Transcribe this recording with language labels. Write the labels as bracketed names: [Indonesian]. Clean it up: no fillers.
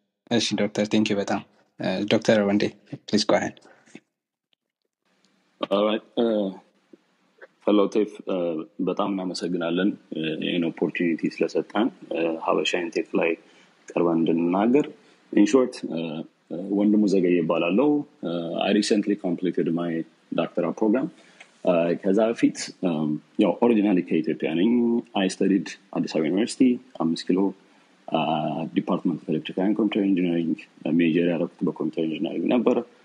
[Amharic] እሺ ዶክተር [English] ቴንክ ዩ [Amharic] በጣም። ዶክተር ወንዴ ፕሊዝ [English] go ahead. All right. [Amharic] Hello ቴፍ በጣም እናመሰግናለን ይሄን ኦፖርቹኒቲ ስለሰጣን ሀበሻ ኢንቴክ ላይ ቀርበን እንድንናገር። [English] ኢን ሾርት Wondimu Zegeye Hailu. I recently completed my doctoral program. [Amharic] ከዛ በፊት originally ከኢትዮጵያ ነኝ. [English] I studied at Addis Ababa University, 5 ኪሎ Department of Electrical and Computer Engineering, major [Amharic] ያደረኩት በኮምፒውተር ኢንጂነሪንግ ነበር.